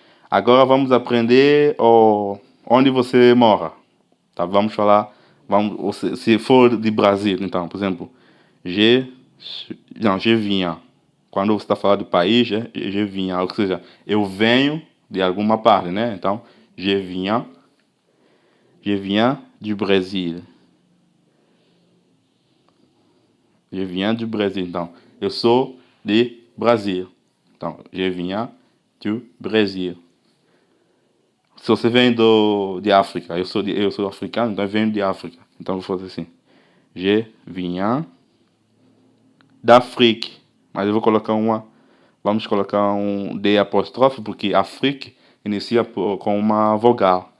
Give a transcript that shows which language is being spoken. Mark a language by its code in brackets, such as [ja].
[pt] Agora vamos aprender onde você mora. Tá? Vamos falar, se for de Brasil, então, por exemplo, [fr] je viens. [pt] Quando você está falando do país, [fr] je viens, [pt] ou seja, eu venho de alguma parte, né? [fr] Então, je viens du Brésil. Je viens du Brésil. [pt] Então, eu sou de Brasil. [fr] Então, je viens du Brésil. [pt] Se você vem de África, eu sou africano, então eu venho de África. Então, eu vou fazer assim. [fr] Je viens d'Afrique. [pt] Mas eu vou colocar vamos colocar um D apóstrofe, porque Afrique inicia com uma vogal.